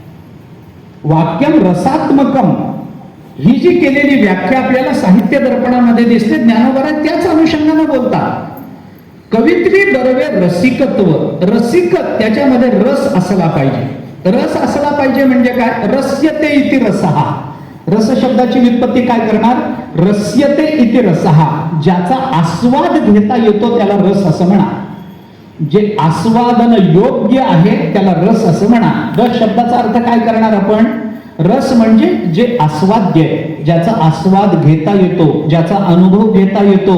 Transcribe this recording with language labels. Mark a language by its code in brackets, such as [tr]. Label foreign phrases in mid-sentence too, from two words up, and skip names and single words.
[sa] वाक्यम रसात्मकम [mr] ही जी केलेली व्याख्या आपल्याला साहित्य दर्पणामध्ये दिसते, ज्ञानोबाराय त्याच अनुषंगाने बोलतात. कवित्वी बरवे रसिकत्व, रसिक त्याच्यामध्ये रस असला पाहिजे. रस असला पाहिजे म्हणजे काय, [sa] रस्यते इति रसहा. [mr] रस शब्दाची व्युत्पत्ती काय करणार? [sa] रस्यते इति रसहा, [mr] ज्याचा आस्वाद घेता येतो त्याला रस असं म्हणा. जे आस्वादन योग्य आहे त्याला रस असं म्हणा. रस शब्दाचा अर्थ काय करणार आपण? रस म्हणजे जे आस्वाद्य, ज्याचा आस्वाद घेता येतो, ज्याचा अनुभव घेता येतो.